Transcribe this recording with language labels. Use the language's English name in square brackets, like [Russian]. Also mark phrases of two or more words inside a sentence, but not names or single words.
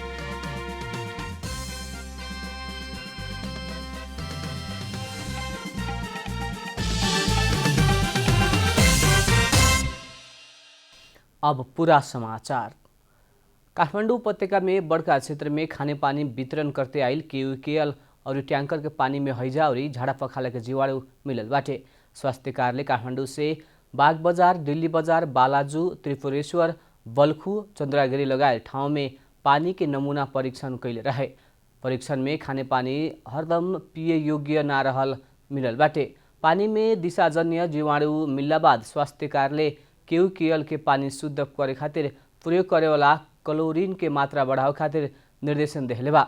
[Bhojpuri] अब पूरा समाचार। काठमाडौँ उपत्यका में बड़का क्षेत्र में खाने पानी वितरण करते आइल क्यूकेएल और टैंकर के पानी में हैजा और झाड़ा पखाला के जीवाणु मिलल बाटे। स्वास्थ्य कार्यालय काठमाडौँ से बाग बजार, दिल्ली बजार, बालाजू, त्रिपुरेश्वर, बल्खु, चन्द्रागिरी लगायत ठाउँ में पानी के नमूना परीक्षण कैले रहे। परीक्षण में खाने पानी हरदम पिए योग्य ना रहल मिलल बाटे। पानी में दिशाजन्य जीवाणु मिलला बाद स्वास्थ्य कार्यालय क्यूकेएल के पानी शुद्ध करे खातिर प्रयोग करे वाला क्लोरीन के मात्रा बढ़ावे खातिर निर्देशन देहले बा।